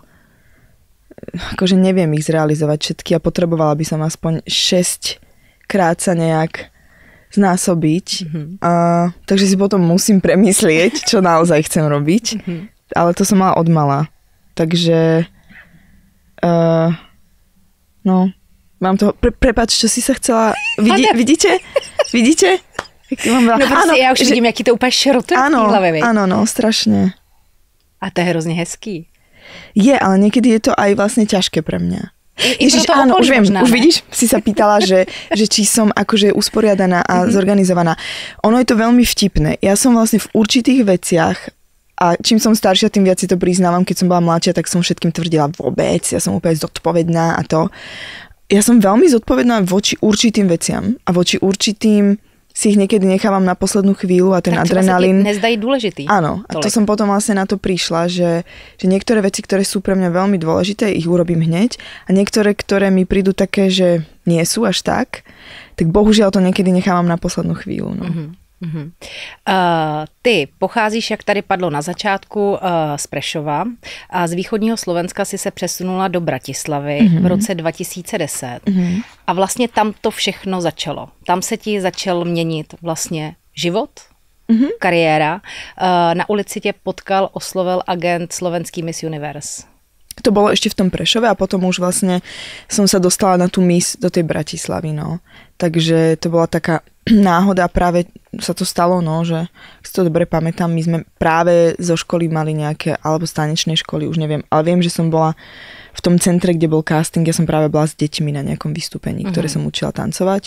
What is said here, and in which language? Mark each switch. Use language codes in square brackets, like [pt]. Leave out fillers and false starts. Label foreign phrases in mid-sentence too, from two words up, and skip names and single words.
[sk] Akože neviem ich zrealizovať všetky a potrebovala by som aspoň 6 krát sa nejak znásobiť. Takže si potom musím premyslieť, čo naozaj chcem robiť. Ale to som mala od mala. Takže mám to... Prepáč, čo si sa chcela... Vidíte? [cs] No prostě já už vidím, jaký to úplně šrotuje v té hlavě, viď? [sk] Áno, strašne. [cs] A to je hrozně hezký. [sk] Je, ale niekedy je to aj vlastne ťažké pre mňa. Ježiš, áno, už viem, už vidíš, si sa pýtala, že či som akože usporiadaná a zorganizovaná. Ono je to veľmi vtipné. Ja som vlastne v určitých veciach a čím som staršia, tým viac si to priznávam. Keď som bola mladšia, tak som všetkým tvrdila vôbec. Ja som úplne zodpovedná a to. Ja som veľmi zodpovedná voči určitým veciam a voči určitým si ich niekedy nechávam na poslednú chvíľu a ten tak adrenalín... Tak nezdají dôležitý. Áno, a to som potom vlastne na to prišla, že niektoré veci, ktoré sú pre mňa veľmi dôležité, ich urobím hneď a niektoré, ktoré mi prídu také, že nie sú až tak bohužiaľ to niekedy nechávam na poslednú chvíľu. No. [cs] Ty pocházíš, jak tady padlo na začátku, z Prešova a z východního Slovenska si se přesunula do Bratislavy v roce 2010 a vlastně tam to všechno začalo. Tam se ti začal měnit vlastně život, kariéra. Na ulici tě potkal, oslovil agent slovenský Miss Universe. [sk] To bolo ešte v tom Prešove a potom už vlastne som sa dostala na tú Miss do tej Bratislavy, no. Takže to bola taká náhoda, práve sa to stalo, no, že si to dobre pamätám, my sme práve zo školy mali nejaké, alebo z tanečnej školy, už neviem, ale viem, že som bola v tom centre, kde bol casting, ja som práve bola s deťmi na nejakom vystúpení, ktoré som učila tancovať.